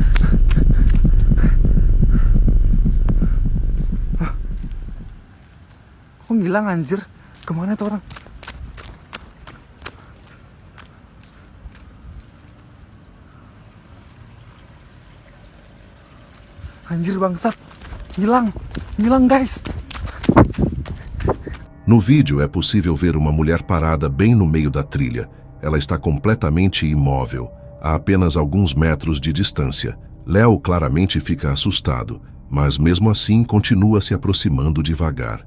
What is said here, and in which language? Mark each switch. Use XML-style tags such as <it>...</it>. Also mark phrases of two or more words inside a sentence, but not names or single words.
<id>Kok ngilang anjir? Kemana tuh orang? Anjir bangsat. Ngilang guys.</id> <pt>No vídeo é possível ver uma mulher parada bem no meio da trilha. Ela está completamente imóvel, a apenas alguns metros de distância. Léo claramente fica assustado, mas mesmo assim continua se aproximando devagar.</pt>